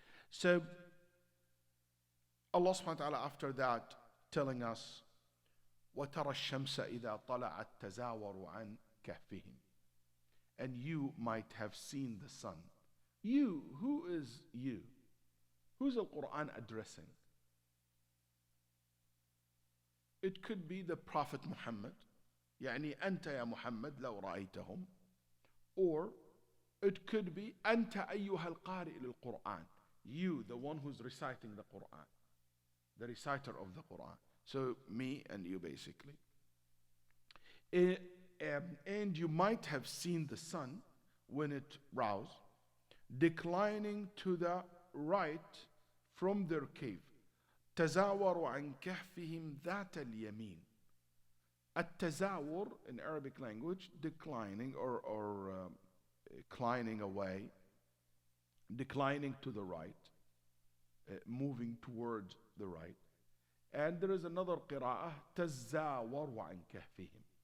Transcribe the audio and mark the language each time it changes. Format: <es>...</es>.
<en>So Allah subhanahu wa ta'ala after that telling us,</en> <ar>وَتَرَى الشَّمْسَ إِذَا طَلَعَتْ تَزَاوَرُ عَنْ كَهْفِهِمْ.</ar> <en>And you might have seen the sun. You, who is you? Who's the Quran addressing? It could be the Prophet Muhammad.</en> <ar>يعني أنت يا محمد لو رأيتهم.</ar> <en>Or it could be</en> <ar>أنت أيها القارئ للقرآن.</ar> <en>You, the one who's reciting the Quran. The reciter of the Quran. So me and you basically. And you might have seen the sun when it rose, declining to the right from their cave.</en> <ar>تزاوروا عن كهفهم ذات اليمين.</ar> <en>التزاور in Arabic language, declining or inclining away, declining to the right, moving towards the right. And there is another qira'ah,</en> <ar>تزاوروا عن كهفهم.</ar>